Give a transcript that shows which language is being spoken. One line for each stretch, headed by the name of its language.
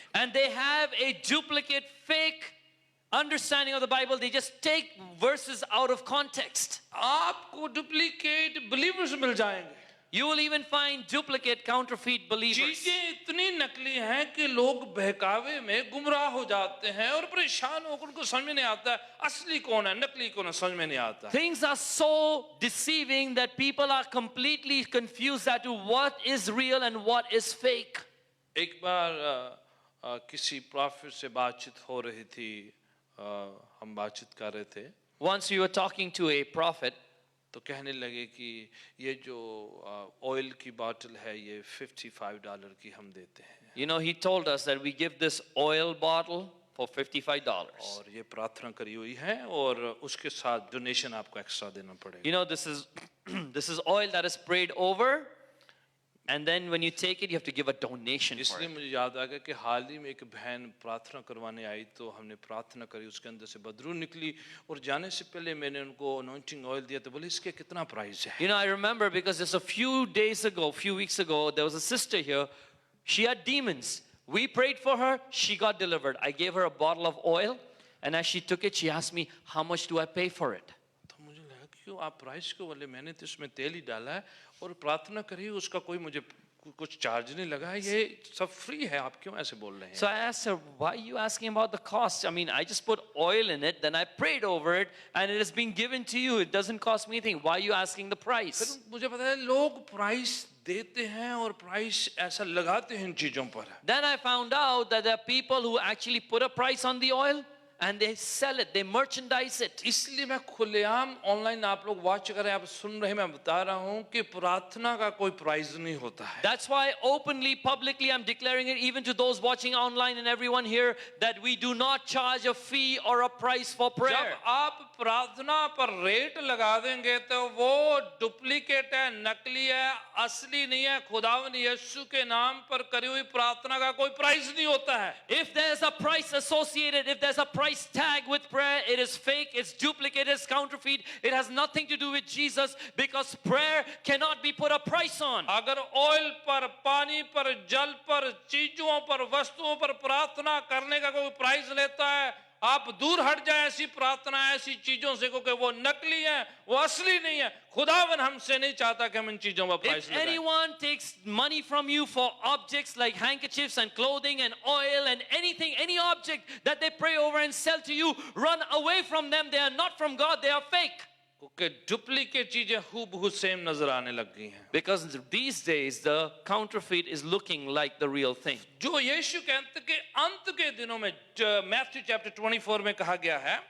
English: And they have a duplicate, fake understanding of the Bible. They just take verses out of context.
Hindi: आपको duplicate believers मिल जाएंगे।
English: You will even find duplicate, counterfeit believers.
Hindi: चीजें इतनी नकली हैं कि लोग बहकावे में गुमराह हो जाते हैं और परेशान होकर उनको समझ में नहीं आता है असली कौन है, नकली कौन है, समझ में नहीं आता।
English: Things are so deceiving that people are completely confused as to what is real and what is fake.
Hindi: एक बार किसी प्रॉफिट से बातचीत हो रही थी, हम बातचीत कर रहे थे,
English: Once we were talking to a prophet,
Hindi: तो कहने लगे कि ये जो ऑयल की बोतल है ये $55 की हम देते हैं
English: you know, he told us that we give this oil bottle for $55.
Hindi: और ये प्रार्थना करी हुई है और उसके साथ डोनेशन आपको एक्स्ट्रा देना पड़ेगा।
English: You know, this is this is oil that is prayed over, and then when you take it, you have to give a donation for
Hindi: इसलिए
English: it.
Hindi: मुझे याद आ गया कि हाल ही में एक बहन प्रार्थना करवाने आई तो हमने प्रार्थना करी, उसके अंदर से बदबू निकली और जाने से पहले मैंने उनको अनॉइंटिंग ऑयल दिया तो बोले इसके कितना प्राइस है।
English: You know, I remember because just a few days ago, few weeks ago, there was a sister here. She had demons. We prayed for her. She got delivered. I gave her a bottle of oil, and as she took it, she asked me, "How much do I pay for it?"
Hindi: तो मुझे लगा क्यों आप price को बोले, मैंने तो इसमें तेल ही डाला है और प्रार्थना करी, उसका कोई मुझे कुछ चार्ज नहीं लगा है, ये सब फ्री है, आप क्यों ऐसे बोल रहे हैं?
English: So I asked her, "Why are you asking about the cost? I mean, I just put oil in it, then I prayed over it, and it has been given to you. It doesn't cost me anything. Why are you asking the price?"
Hindi: फिर मुझे पता है लोग price देते हैं और price ऐसा लगाते हैं इन चीजों पर।
English: Then I found out that there are people who actually put a price on the oil and they sell it, they merchandise it.
Hindi: इसलिए मैं खुलेआम ऑनलाइन, आप लोग वॉच करें, आप सुन रहे हैं, मैं बता रहा हूं कि प्रार्थना का कोई प्राइस नहीं होता है।
English: That's why openly, publicly, I'm declaring it even to those watching online and everyone here that we do not charge a fee or a price for prayer.
Hindi: जब आप प्रार्थना पर रेट लगा देंगे तो वो डुप्लीकेट है, नकली है, असली नहीं है। खुदावन यीशु के नाम पर करी हुई प्रार्थना का कोई प्राइस नहीं होता है।
English: If there's a price associated, if there's a price tag with prayer, it is fake, it's duplicate, it's counterfeit. It has nothing to do with Jesus because prayer cannot be put a price on.
Hindi: अगर oil पर, पानी पर, जल पर, चीजों पर, वस्तुओं पर प्रार्थना करने का कोई प्राइस लेता है, आप दूर हट जाए ऐसी प्रार्थना, ऐसी चीजों से, क्योंकि वो नकली है, वो असली नहीं है। खुदावन हमसे नहीं चाहता कि हम इन चीजों पर प्राइस
English: If
Hindi: लगाएं।
English: anyone takes money from you for objects like handkerchiefs and clothing and oil and anything, any object that they pray over and sell to you, run away from them. They are not from God, they are fake.
Hindi: क्योंकि duplicate चीजें हूबहू same नजर आने लग गई हैं।
English: Because these days the counterfeit is looking like the real thing.
Hindi: जो यीशु कहते कि अंत के दिनों में, मैथ्यू चैप्टर 24 में कहा गया है,